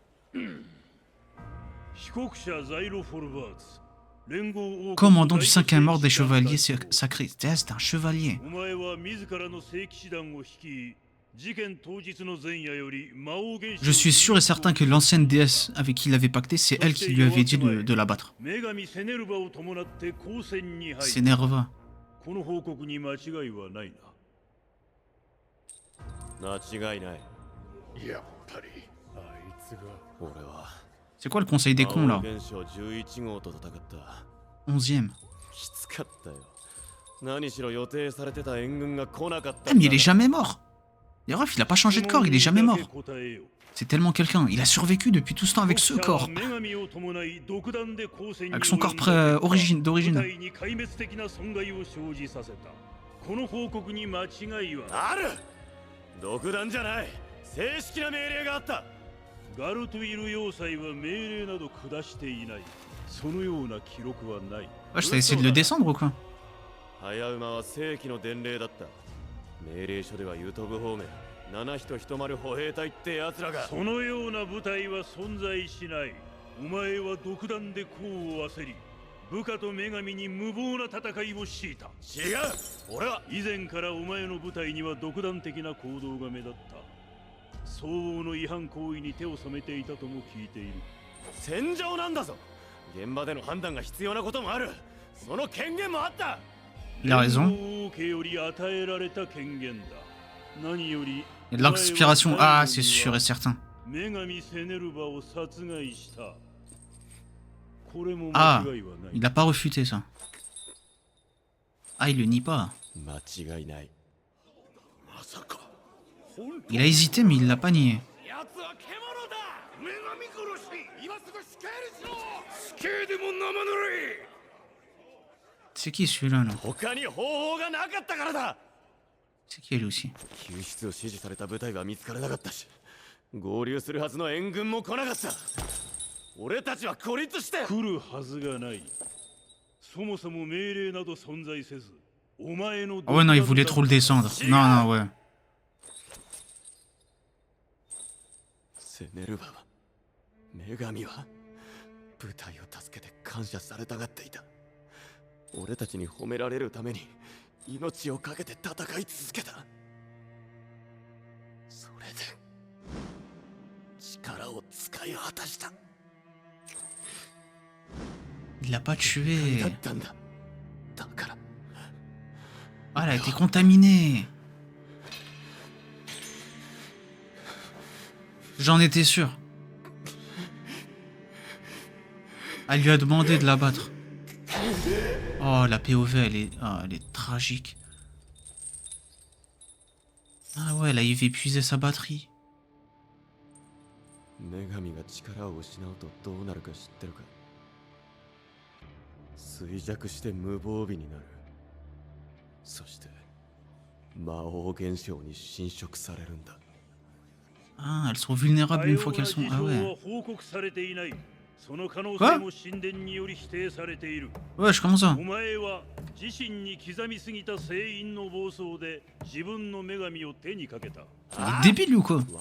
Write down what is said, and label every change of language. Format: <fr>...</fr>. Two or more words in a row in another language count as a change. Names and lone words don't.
<fr>Commandant du 5e ordre des chevaliers sacrés. C'est un chevalier. Je suis sûr et certain que l'ancienne déesse avec qui il avait pacté, c'est elle qui lui avait dit de l'abattre. C'est Nerva.</fr> <ja>間違いない。やっぱりあいつが。俺は</ja> <fr>C'est quoi le conseil des cons, là?</fr> <ja>魔王現象11号と戦った。</ja> <fr>11e.</fr> <ja>きつかったよ。何しろ予定されてた援軍が来なかった。</ja> <fr>Eh, mais il est jamais mort. Les refs, il a pas changé de corps, il est jamais mort. C'est tellement quelqu'un. Il a survécu depuis tout ce temps avec ce corps. Avec son corps d'origine.</fr> <ja>ある。独断じゃない。正式な命令があった。ガルトゥイル要塞は命令など下していない。そのような記録はない。</ja> <fr>Wesh, t'as essayé de le descendre ou quoi?</fr> <ja>早馬は正規の伝令だった。命令書ではユトブ方面七人一丸歩兵隊って奴らが。そのような部隊は存在しない。お前は独断で功を焦り、部下と女神に無謀な戦いを強いた。違う。俺は以前からお前の部隊には独断的な行動が目立った。相応の違反行為に手を染めていたとも聞いている。戦場なんだぞ。現場での判断が必要なこともある。その権限もあった。</ja> <fr>Il a raison. Il y a de la conspiration. Ah, c'est sûr et certain. Ah, il a pas refuté ça. Ah, il le nie pas. Il a hésité, mais il l'a pas nié. C'est qui celui-là, là? C'est qui elle aussi?</fr> <ja>救出を指示された部隊は見つからなかったし、合流するはずの援軍も来なかった。俺たちは孤立して来るはずがない。そもそも命令など存在せず、お前の。</ja> <fr>Ah ouais, non, il voulait trop le descendre. Non, non, ouais.</fr> <ja>セネルバは、女神は、部隊を助けて感謝されたがっていた。俺たちに褒められるために命を懸けて戦い続けた。それで力を使い果たした。</ja> <fr>Il l'a pas tué.</fr> <ja>だったんだ。だから。</ja> <fr>Ah, elle a été contaminée. J'en étais sûr. Elle lui a demandé de l'abattre. Oh, la POV, elle est tragique. Ah ouais, elle a épuisé sa batterie.</fr> <ja>女神が力を失うとどうなるか知ってるか。衰弱して無防備になる。そして魔王現象に侵食されるんだ。</ja> <fr>Ah, elles sont vulnérables une fois qu'elles sont... Ah ouais. Quoi? Ouais, je commence ça. Il est débile ou quoi?</fr>